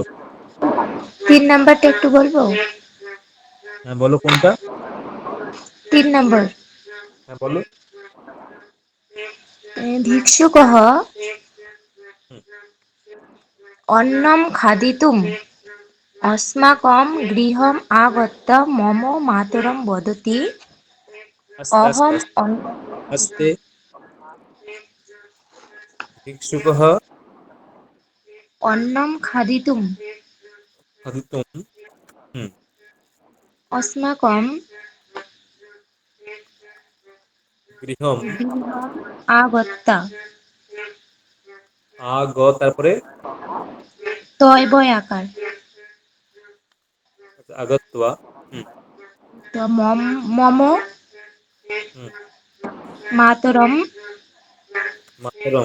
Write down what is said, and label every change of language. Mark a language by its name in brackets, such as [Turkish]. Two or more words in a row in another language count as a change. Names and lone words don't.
[Bangla] 3 নাম্বারটা একটু বলবো? হ্যাঁ, বলো কোনটা? 3 নাম্বার। হ্যাঁ, বলো। [Sanskrit] ভিক্ষুকः হুম, অন্নম খাদিতুম अस्माकं गृहम् आगत्य मम मातरं वदति [Bangla] আস্তে আস্তে [Sanskrit] अहम् [Bangla] আস্তে আস্তে। ভিক্ষুকः [Sanskrit] अन्नं खादितुम् খাদিতুম। হুম, अस्माकं গৃহম। गृहम् आगत्य [Bangla] তারপরে তয় বয় আকার [Sanskrit] আগত্বা। হুম, [Bangla] তো মম হুম, [Sanskrit] মাতরম মাতরম